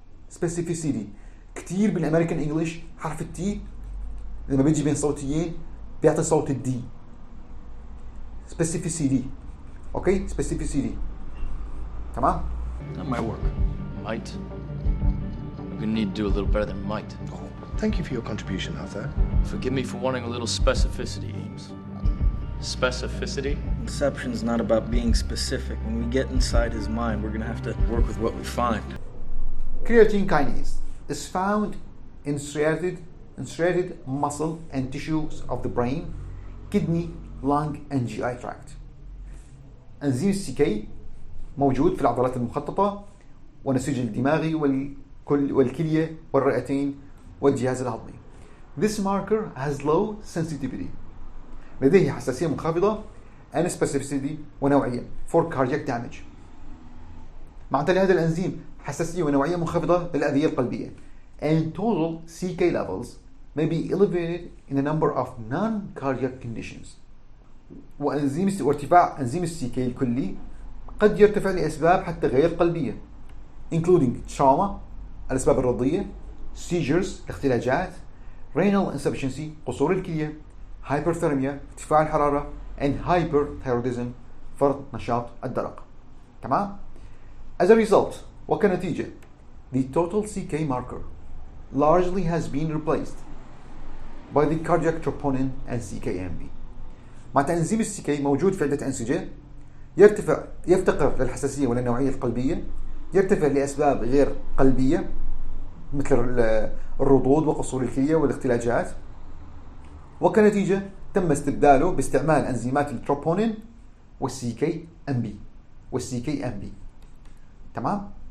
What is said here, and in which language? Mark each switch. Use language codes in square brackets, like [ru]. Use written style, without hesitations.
[ar] specificity كتير بالأمريكان إنجليش حرف التي لما بيجي بين صوتيين بيعطي صوت الدي. specificity أوكي specificity تمام. [en] That might work. Might. We're gonna need to do a little better than might. Thank you for your contribution, Arthur. Forgive me for wanting a little specificity, Ames. Specificity? Deception's not about being specific. When we get inside his mind, we're gonna have to work with what we find. Creatine kinase is found in striated muscle and tissues of the brain, kidney, lung, and GI tract. [ar] انزيم السي موجود في العضلات المخططة والنسيج الدماغي والكلية والرئتين والجهاز الهضمي. [en] This marker has low sensitivity. [ar] لديه حساسية منخفضة [en] and specificity ونوعية for cardiac damage. [ar] مع هذا الأنزيم حساسية ونوعية منخفضة للأذية القلبية. [en] And total CK levels may be elevated in a number of non-cardiac conditions. [ar] وارتفاع أنزيم السي الكلي قد يرتفع لأسباب حتى غير قلبية [en] including trauma [ar] الأسباب الرضية [en] seizures [ar] الاختلاجات [en] renal insufficiency [ar] قصور الكلية [en] hyperthermia [ar] ارتفاع الحرارة [en] and hyperthyroidism [ar] فرط نشاط الدرق. تمام. [en] As a result وكنتيجة the total CK marker largely has been replaced by the cardiac troponin and CKMB. [ar] مع أنزيم السي موجود في عدة أنسجة يفتقر للحساسية وللنوعية القلبية يرتفع لأسباب غير قلبية مثل الرضوض وقصور الكلية والاختلاجات، وكنتيجة تم استبداله باستعمال أنزيمات التروبونين والسي كي ام بي. تمام.